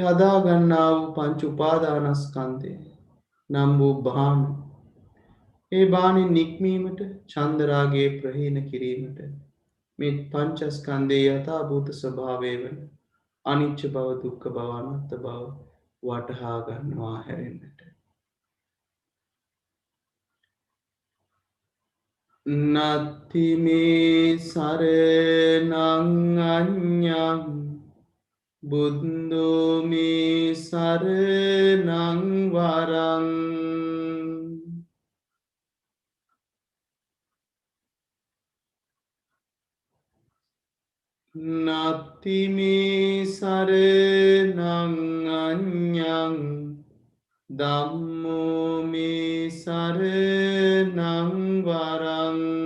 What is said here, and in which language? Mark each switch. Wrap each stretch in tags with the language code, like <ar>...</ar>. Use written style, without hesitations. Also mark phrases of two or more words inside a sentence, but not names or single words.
<si>හදාගන්නා වූ පංච උපාදානස්කන්ධය නම් වූ බාන ඒ බානින් නික්මීමට චන්දරාගේ ප්‍රහීන කිරීමට මේ පංචස්කන්ධයේ යථාභූත ස්වභාවය වන අනිච්ච බව දුක්ඛ බව අනාත්ම බව වටහා ගන්නවා හැරෙන්නට</si> <pi>නත්ති මේ සරණං අඤ්ඤං බුද්ධෝ මේ සරණං වරං නත්ති මේ සරණං අඤ්ඤං ධම්මෝ මේ සරණං වරං</pi>